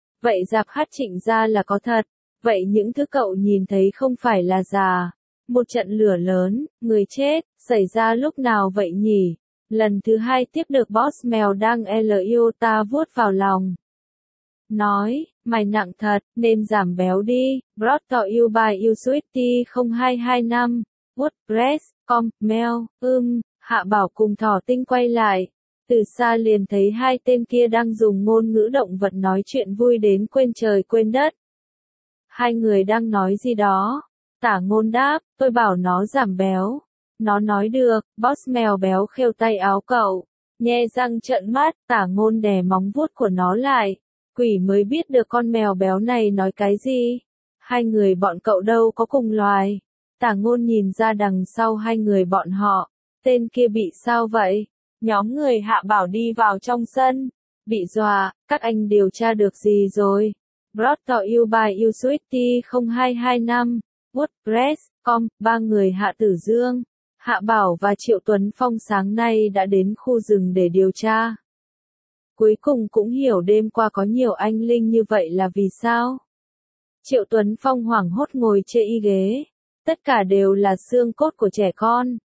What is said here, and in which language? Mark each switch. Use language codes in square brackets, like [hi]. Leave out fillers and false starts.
[vi] Vậy giáp hát Trịnh gia là có thật, vậy những thứ cậu nhìn thấy không phải là giả. Một trận lửa lớn, người chết, xảy ra lúc nào vậy nhỉ? Lần thứ hai tiếp được boss mèo đang lưu ta vuốt vào lòng. Nói, mày nặng thật, nên giảm béo đi. [en] Brought to you by YouSweetie 0225. [vi] WordPress.com, mail, Hạ Bảo cùng Thỏ Tinh quay lại. Từ xa liền thấy hai tên kia đang dùng ngôn ngữ động vật nói chuyện vui đến quên trời quên đất. Hai người đang nói gì đó? Tả Ngôn đáp, tôi bảo nó giảm béo. Nó nói được, boss mèo béo khêu tay áo cậu. Nhe răng trợn mắt, Tả Ngôn đè móng vuốt của nó lại. Quỷ mới biết được con mèo béo này nói cái gì. Hai người bọn cậu đâu có cùng loài. Tả Ngôn nhìn ra đằng sau hai người bọn họ. Tên kia bị sao vậy? Nhóm người Hạ Bảo đi vào trong sân. Bị dọa, các anh điều tra được gì rồi? [en] Brought to you by YouSweetie 0225. [vi] WordPress.com, ba người Hạ Tử Dương, Hạ Bảo và Triệu Tuấn Phong sáng nay đã đến khu rừng để điều tra. Cuối cùng cũng hiểu đêm qua có nhiều anh linh như vậy là vì sao. Triệu Tuấn Phong hoảng hốt ngồi trên y ghế. Tất cả đều là xương cốt của trẻ con.